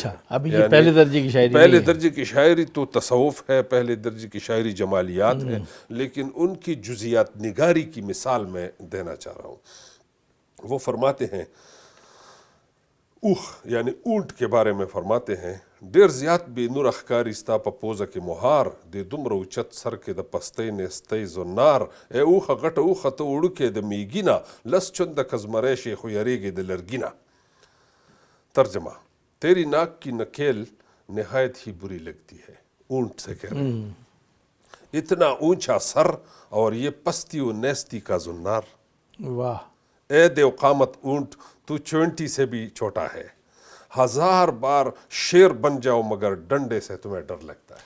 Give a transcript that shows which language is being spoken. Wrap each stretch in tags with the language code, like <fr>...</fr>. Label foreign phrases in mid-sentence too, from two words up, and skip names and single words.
<ur>اچھا, ابھی یہ پہلے درجے کی شاعری, پہلے درجے کی شاعری تو تصوف ہے, پہلے درجے کی شاعری جمالیات ہے, لیکن ان کی جزیات نگاری کی مثال میں دینا چاہ رہا ہوں. وہ فرماتے ہیں, اوخ یعنی اونٹ کے بارے میں فرماتے ہیں,</ur> <ps>ډیر زیات بی نور اخکاری ستا په پوزه کې مهار د دومره اوچت سر کې د پستۍ نستۍ زنار ای اوخه غټه اوخه ته وړوکې د میګینه لس چنده کزمری شي خو یریږي د لرګینه.</ps> <ur>ترجمہ, تیری ناک کی نکیل نہایت ہی بری لگتی ہے. اونٹ سے کہہ رہے ہیں, اتنا اونچا سر اور یہ پستی و نیستی کا زنار. واہ, اے دیو قامت اونٹ تو چونٹی سے بھی چھوٹا ہے, 1000 بار شیر بن جاؤ مگر ڈنڈے سے تمہیں ڈر لگتا ہے.</ur>